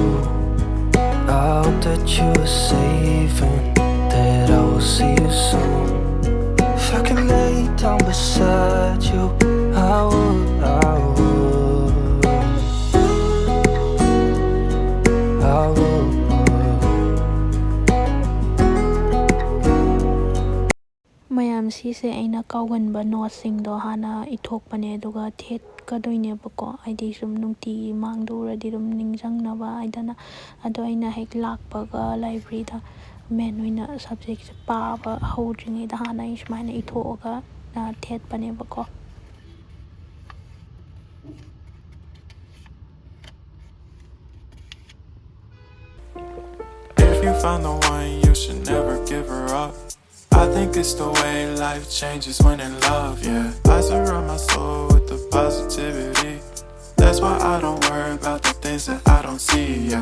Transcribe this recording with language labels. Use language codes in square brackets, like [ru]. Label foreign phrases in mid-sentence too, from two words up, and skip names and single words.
[en] I hope that you are safe and that I will see you soon. If I could lay down beside you, I would, I would, I would. [mni] ꯃꯌꯥꯝ ꯁꯤꯁꯦ ꯑꯩꯅ ꯀꯥꯎꯒꯟꯕ ꯅꯣꯠꯁꯤꯡꯗꯣ ꯍꯥꯟꯅ ꯏꯊꯣꯛꯄꯅꯦ ꯑꯗꯨꯒ ꯊꯦꯠꯀꯗꯣꯏꯅꯦꯕꯀꯣ ꯍꯥꯏꯗꯤ ꯁꯨꯝ ꯅꯨꯡꯇꯤꯒꯤ ꯃꯥꯡꯗ ꯎꯔꯗꯤ ꯑꯗꯨꯝ ꯅꯤꯡꯁꯤꯡꯅꯕ ꯍꯥꯏꯗꯅ ꯑꯗꯣ ꯑꯩꯅ ꯍꯦꯛ ꯂꯥꯛꯄꯒ ꯂꯥꯏꯕ꯭ꯔꯦꯔꯤꯗ ꯃꯦꯟ ꯑꯣꯏꯅ ꯁꯕꯖꯦꯛꯁꯦ ꯄꯥꯕ ꯍꯧꯗ꯭ꯔꯤꯉꯩꯗ ꯍꯥꯟꯅ ꯑꯩ ꯁꯨꯃꯥꯏꯅ ꯏꯊꯣꯛꯑꯒ ꯊꯦꯠꯄꯅꯦꯕꯀꯣ. [en] If you find the one, you should never give her up. I think it's the way life changes when in love, yeah. I surround my soul with the positivity. That's why I don't worry about the things that I don't see, yeah.